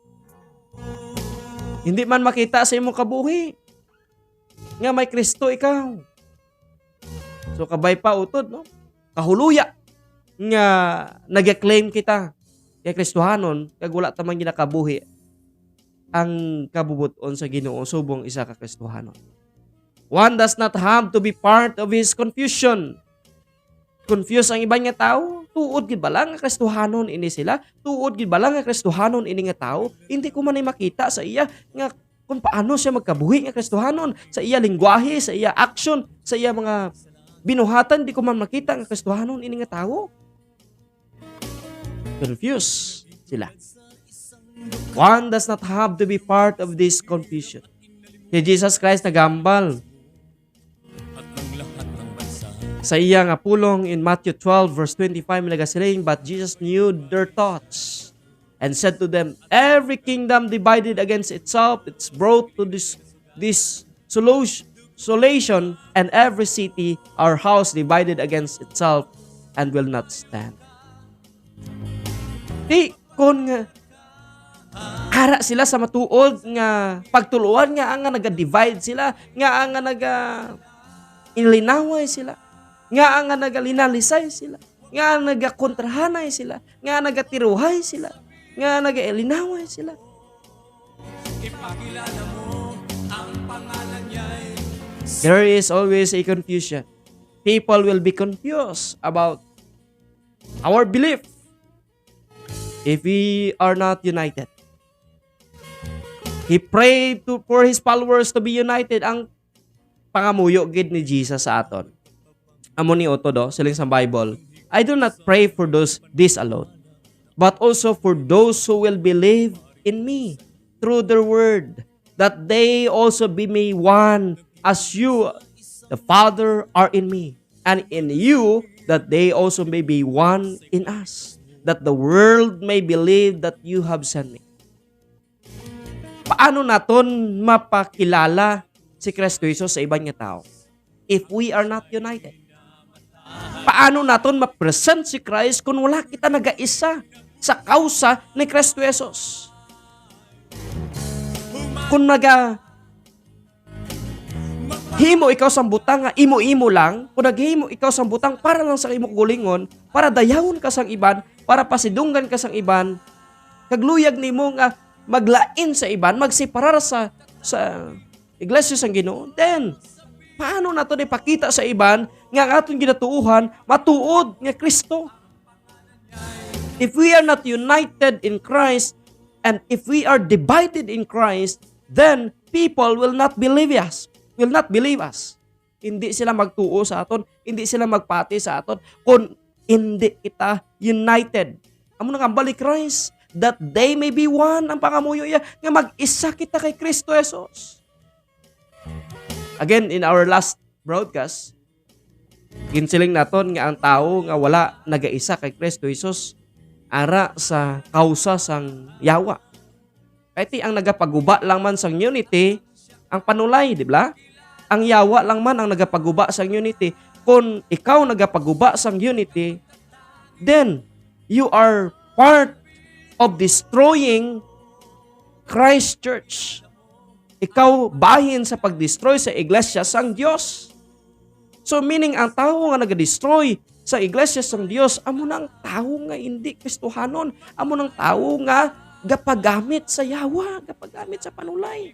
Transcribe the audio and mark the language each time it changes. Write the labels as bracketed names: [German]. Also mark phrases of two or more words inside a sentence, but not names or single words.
[Hiligaynon] Hindi man makita sa imo kabuhi nga may Kristo ikaw. So kabay pa utod, no? Kahuluya nga nag-claim kita kay Kristohanon kag wala ta man ginakabuhi ang kabubuton sa Ginoo subong isa ka Kristohanon. [English] One does not have to be part of his confusion. [Hiligaynon] Confuse ang iba nga tao, tuod gid ba lang nga Kristohanon ini sila? Tuod gid ba lang nga Kristohanon ini nga tao? Hindi ko man ay makita sa iya nga kung paano siya magkabuhi nga Kristohanon, sa iya lingwahe, sa iya action, sa iya mga binuhatan, di ko man makita nga Kristohanon ini nga tao. Confused sila. [English] One does not have to be part of this confusion. [Hiligaynon] Si Jesus Christ nagambal sa iya nga pulong [English] in Matthew 12 verse 25 nagasiling, but Jesus knew their thoughts and said to them, every kingdom divided against itself it's brought to this desolation, and every city or house divided against itself and will not stand. [Hiligaynon] Di kon nga ara sila sa matuod nga pagtuluan nga ang naga-divide sila, nga ang inlinaway sila, nga ang nagalinalisay sila, nga ang nagakontrahanay sila, nga nagatiruhay sila, nga nagalinaway sila. [English] There is always a confusion. People will be confused about our belief if we are not united. He prayed for His followers to be united. [Hiligaynon] Ang pangamuyo gid ni Jesus sa aton. Amo ni Oto do, siling sa Bible, [English] I do not pray for this alone, but also for those who will believe in me through their word, that they also be made one as you, the Father, are in me, and in you, that they also may be one in us, that the world may believe that you have sent me. [Hiligaynon] Paano naton mapakilala si Kristo Jesus sa ibang nga tao [English] if we are not united? [Hiligaynon] Paano naton ma-present si Christ kung wala kita nag-isa sa kausa ni Kristo Jesus? Kung himo ikaw sang butang nga imo-imo lang, kung naghimo ikaw sang butang para lang sa imo gulingon, para dayawon ka sang iban, para pasidunggan ka sang iban, kagluyag nimo nga maglain sa iban, magseparar sa iglesia sang Ginoo, then paano nato ipakita sa iban nga ang aton ginatuuhan matuod nga Kristo? [English] If we are not united in Christ and if we are divided in Christ, then people will not believe us. [Hiligaynon] Hindi sila magtuo sa aton, hindi sila magpati sa aton kung hindi kita united. Amo nang ambali [English] Christ, that they may be one, [Hiligaynon] ang pangamuyo iya nga mag-isa kita kay Kristo Jesus. [English] Again, in our last broadcast, [Hiligaynon] ginsiling naton nga ang tao nga wala nagaisa kay Kristo Jesus ara sa kausa sang yawa. Kaya ang nagapaguba lang man sang unity, ang panulay, di ba? Ang yawa lang man ang nagapaguba sang unity. Kung ikaw nagapaguba sang unity, [English] then you are part of destroying Christ Church. [Hiligaynon] Ikaw bahin sa pag-destroy sa iglesia sang Dios. So meaning ang tao nga nag-destroy sa iglesia sang Dios, amo nang tao nga hindi Kristohanon, amo nang tao nga gapagamit sa yawa, gapagamit sa panulay.